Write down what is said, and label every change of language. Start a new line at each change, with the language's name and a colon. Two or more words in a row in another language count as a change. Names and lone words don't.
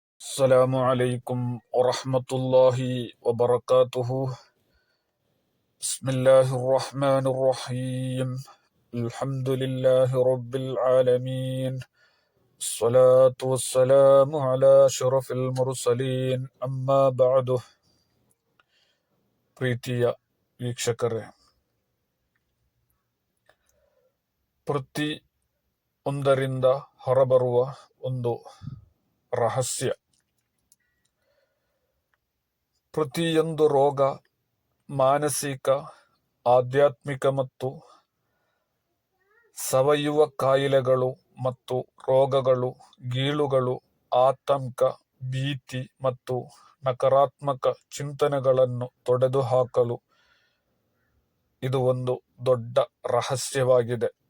Arabic: السلام عليكم ورحمة الله وبركاته. بسم الله الرحمن الرحيم. الحمد لله رب العالمين. الصلاة والسلام على أشرف المرسلين. أما بعد.
Kannada: ಪ್ರೀತಿಯ ವೀಕ್ಷಕರೇ, ಪ್ರತಿ ಒಂದರಿಂದ ಹೊರಬರುವ ಒಂದು ರಹಸ್ಯ. ಪ್ರತಿಯೊಂದು ರೋಗ, ಮಾನಸಿಕ, ಆಧ್ಯಾತ್ಮಿಕ ಮತ್ತು ಸಾವಯವ ಕಾಯಿಲೆಗಳು ಮತ್ತು ರೋಗಗಳು, ಗೀಳುಗಳು, ಆತಂಕ, ಭೀತಿ ಮತ್ತು ನಕಾರಾತ್ಮಕ ಚಿಂತನೆಗಳನ್ನು ತೊಡೆದುಹಾಕಲು ಇದು ಒಂದು ದೊಡ್ಡ ರಹಸ್ಯವಾಗಿದೆ.